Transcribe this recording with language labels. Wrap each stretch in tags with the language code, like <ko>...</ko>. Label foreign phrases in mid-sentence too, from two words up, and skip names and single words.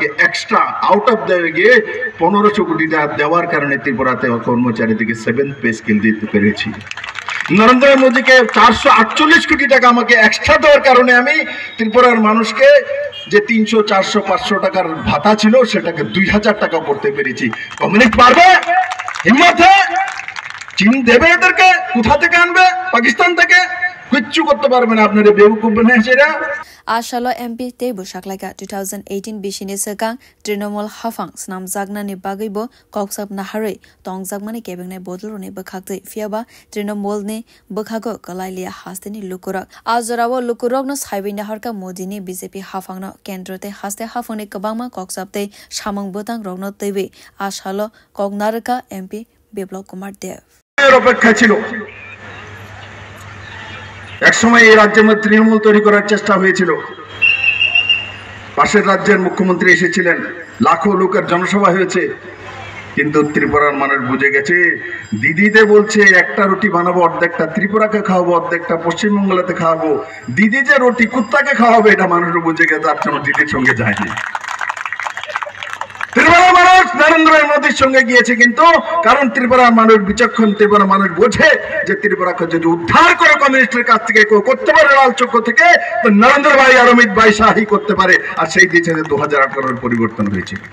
<en>extra out of</en> <bn>দেওয়া গিয়ে 1500 কোটি টাকা দেওয়ার কারণে ত্রিপুরাতে কর্মচারীদেরকে 7th</bn> <en>pay scale</en> <bn>দিতে পেরেছি নরেন্দ্র মোদীকে 448 কোটি টাকা আমাকে এক্সট্রা দেওয়ার কারণে আমি ত্রিপুরার মানুষকে যে 300 400 500 টাকার ভাতা ছিল সেটাকে 2000 টাকা করতে পেরেছি কমিউনিস্ট পারবে হিম্মত চীন দেবে এদেরকে কোথা থেকে আনবে পাকিস্তান থেকে কিচ্ছু করতে পারবে না আপনারা বেউকুফ বানাইছেরা</bn> <trp>Ashalo MP te bushaklaga 2018 bishini sekang Trinamol Hafang snam jagna ni bagaibo koksap nahare tongjagmani kebengnai bodolrone bakhakte fiaba Trinamol ni bakhago kalailia hasteni lukurak azorabo lukurok no saibina harka modini BJP Hafang no kendrote haste hafone kabangma koksapte samang botang rogno tebe Ashalo kognarka MP Biplab Kumar Deb</trp> <bn>অপেক্ষা ছিল একসময় এই রাজ্যের মধ্যে তৃণমূল তৈরি করার চেষ্টা হয়েছিল পাশের রাজ্যের মুখ্যমন্ত্রী এসেছিলেন লাখো লোকের জনসভা হয়েছে কিন্তু ত্রিপুরার মানুষ বুঝে গেছে দিদিদের বলছে একটা রুটি বানাবো অর্ধেকটা ত্রিপুরাকে খাওয়াবো অর্ধেকটা পশ্চিমবাংলাতে খাওয়াবো দিদি যে রুটি কুত্তাকে খাওয়াবে এটা মানুষ বুঝে গেছে তার জন্য দিদির সঙ্গে যায়নি ত্রিপুরার মানুষ নরেন্দ্র মোদীর সঙ্গে গিয়েছে কিন্তু কারণ ত্রিপুরার মানুষ বিচক্ষণ ত্রিপুরার মানুষ বোঝে যে ত্রিপুরাকে যদি উদ্ধার করে কমিউনিস্টের কাছ থেকে কেউ করতে পারে লাল চক্র থেকে তো নরেন্দ্র ভাই আর অমিত ভাই শাহী করতে পারে আর সেই দিকে 2018 পরিবর্তন হয়েছে</bn>